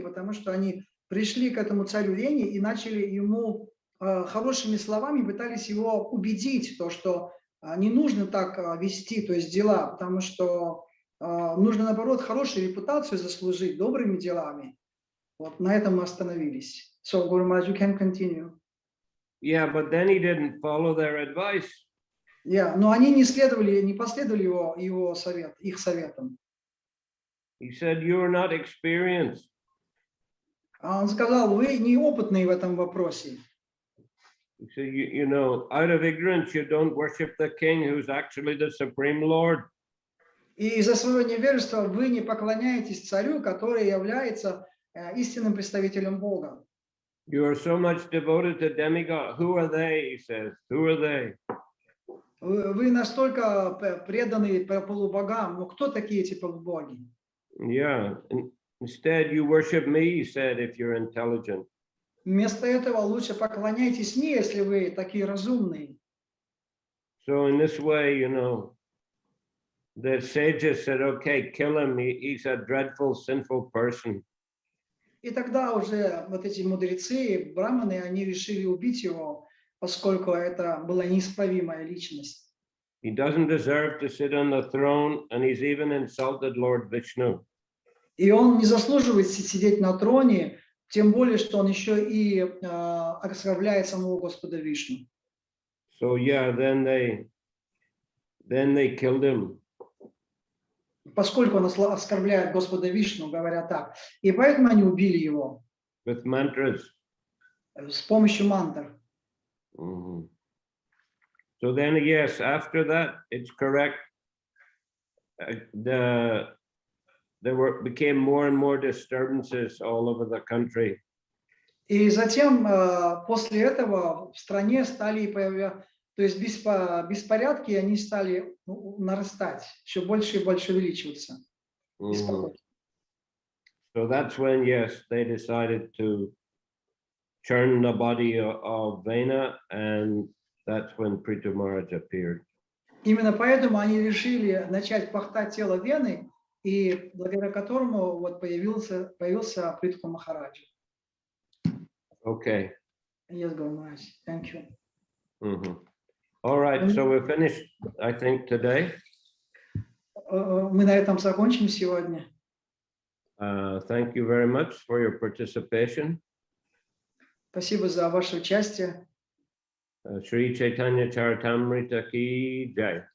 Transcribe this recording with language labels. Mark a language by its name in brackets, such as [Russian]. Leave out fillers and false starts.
[Russian] Потому что они пришли к этому царю Вене и начали ему хорошими словами, пытались его убедить, что не нужно так вести, то есть дела, потому что нужно, наоборот, хорошую репутацию заслужить добрыми делами. Вот на этом мы остановились. [English] So, Guru Maharaj, you can continue. Yeah, but then he didn't follow their advice. [Russian] Но они не последовали их советам. [English] He said, "You are not experienced. [Russian] Он сказал, вы неопытные в этом вопросе. [English] So out of ignorance, you don't worship the king who's actually the supreme Lord. [Russian] И из-за своего невежества вы не поклоняетесь царю, который является истинным представителем Бога. [English] You are so much devoted to demigod. Who are they? He says. Who are they? [Russian] Вы настолько преданы полубогам. Но кто такие эти полубоги? [English] Yeah. Instead, you worship me, he said, if you're intelligent. [Russian] Вместо этого лучше поклоняйтесь мне, если вы такие разумные. [English] So in this way, the sages said, "Okay, kill him. He's a dreadful, sinful person." [Russian] И тогда уже вот эти мудрецы, браманы, они решили убить его, поскольку это была неисправимая личность. [English] He doesn't deserve to sit on the throne, and he's even insulted Lord Vishnu. [Russian] И он не заслуживает сидеть на троне, тем более, что он еще и оскорбляет самого Господа Вишну. [English] So yeah, then they killed him. [Russian] Поскольку он оскорбляет Господа Вишну, говоря так. И поэтому они убили его. [English] With mantras. [Russian] С помощью мантр. Mm-hmm. [English] So then, yes, after that, it's correct. There became more and more disturbances all over the country. [Russian] И затем, после этого, в стране стали появляться, то есть беспорядки, они стали нарастать, еще больше и больше увеличиваться. Mm-hmm. [English] So that's when, yes, they decided to churn the body of Vena, and that's when Prithu Maharaj appeared. [Russian] Именно поэтому они решили начать пахтать тело Вены, и благодаря которому вот появился Притху Махараджа. [English] Okay. Yes, Guru Maharaj. Thank you. Mm-hmm. All right, so we're finished, I think, today. [Russian] Мы на этом закончим сегодня. [English] Thank you very much for your participation. [Russian] Спасибо за ваше участие. Шри Чайтанья Чаритамрита ki jai.